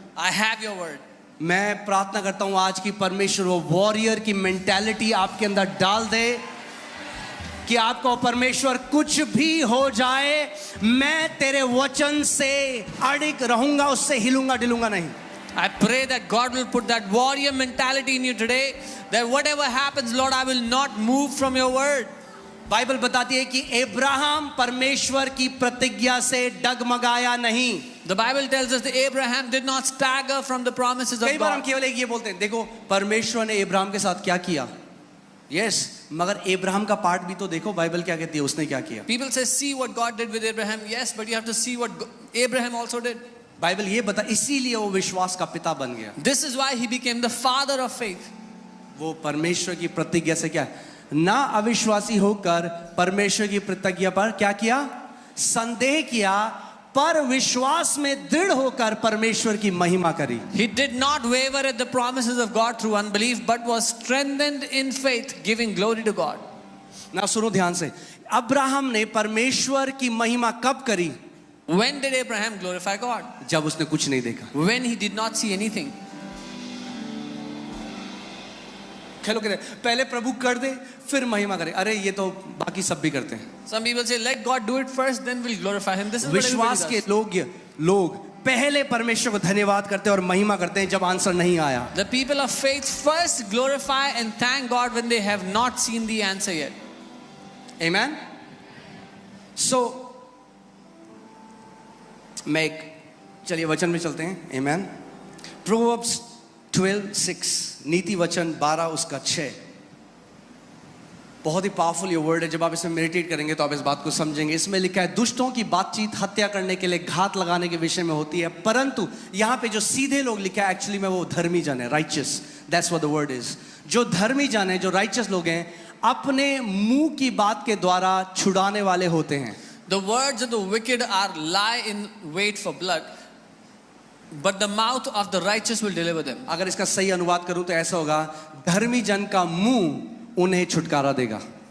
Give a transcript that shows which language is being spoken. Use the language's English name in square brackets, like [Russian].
[English] I have your word. [Hindi] मैं प्रार्थना करता हूं आज की परमेश्वर वो वॉरियर की मेंटालिटी आपके अंदर डाल दे कि आपको परमेश्वर कुछ भी हो जाए, मैं तेरे वचन से अड़िग रहूंगा, उससे हिलूंगा डिलूंगा नहीं। [English] I pray that God will put that warrior mentality in you today, that whatever happens, Lord, I will not move from your word. [Hindi] Bible बताती है कि अब्राहम परमेश्वर की प्रतिज्ञा से डगमगाया नहीं। [English] The Bible tells us that Abraham did not stagger from the promises of [Hindi] कई बार हम [English] God. [Hindi] केवल एक ये बोलते हैं, देखो परमेश्वर ने अब्राहम के साथ क्या किया। यस, मगर अब्राहम का पार्ट भी तो देखो, बाइबल क्या कहती है उसने क्या किया। [English] People say, see what God did with Abraham. Yes, but you have to see what Abraham also did. [Hindi] Bible ये बता, इसीलिए वो विश्वास का पिता बन गया। [English] This is why he became the father of faith. [Hindi] वो परमेश्वर की प्रतिज्ञा से क्या ना अविश्वासी होकर परमेश्वर की प्रतिज्ञा पर क्या किया? संदेह किया, पर विश्वास में दृढ़ होकर परमेश्वर की महिमा करी। [English] He did not waver at the promises of God through unbelief, but was strengthened in faith, giving glory to God. [Hindi] ना सुनो ध्यान से, अब्राहम ने परमेश्वर की महिमा कब करी? [English] When did Abraham glorify God? [Hindi] जब उसने कुछ नहीं देखा। [English] When he did not see anything. [Hindi] खेलो करे, पहले प्रभु कर दे फिर महिमा करे। अरे ये तो बाकी सब भी करते हैं। [English] Some people say, let God do it first, then we'll glorify him. This is what [Hindi] विश्वास [English] everybody [Hindi] के [English] does. [Hindi] लोग पहले परमेश्वर को धन्यवाद करते हैं और महिमा करते हैं जब आंसर नहीं आया। [English] The people of faith first glorify and thank God when they have not seen the answer yet. Amen. [Hindi] So मैं एक, चलिए वचन में चलते हैं। [English] Amen. [Hindi] Proverbs 12:6, नीति वचन 12 उसका 6, बहुत ही पावरफुल ये वर्ड है। जब आप इसमें मेडिटेट करेंगे तो आप इस बात को समझेंगे। इसमें लिखा है, दुष्टों की बातचीत हत्या करने के लिए, घात लगाने के विषय में होती है, परंतु यहाँ पे जो सीधे लोग लिखा है एक्चुअली में वो धर्मी जन है, righteous, [English] That's what the word is. [Hindi] जो धर्मी जन है, जो राइचियस लोग हैं, अपने मुंह की बात के द्वारा छुड़ाने वाले होते हैं। [English] The words of the wicked are lie in wait for blood, but the mouth of the righteous will deliver them. [Hindi] अगर इसका सही अनुवाद करूं तो ऐसा होगा, धर्मी जन का मुंह उन्हें छुटकारा देगा।